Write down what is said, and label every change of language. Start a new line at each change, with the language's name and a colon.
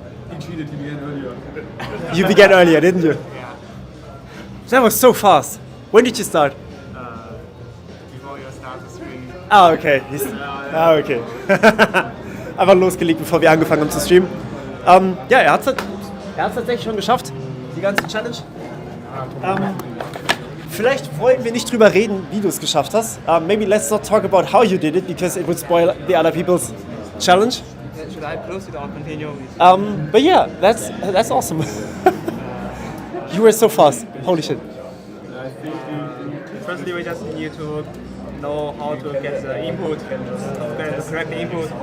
English: He cheated to begin earlier. You began earlier, didn't you? Yeah. That was so fast. When did you start? Before you start the stream. Ah, okay. Okay.
German: Einfach losgelegt, bevor wir angefangen haben zu streamen. Ja, er hat es tatsächlich schon geschafft, die ganze Challenge. Vielleicht wollen wir nicht drüber reden, wie du es geschafft hast.
English: Maybe let's not talk about how you did it, because it would spoil the other people's challenge. Should I close it or continue with? But yeah, that's awesome. You were so fast. Holy shit. Firstly, we just need to know how to get the input, get the correct input.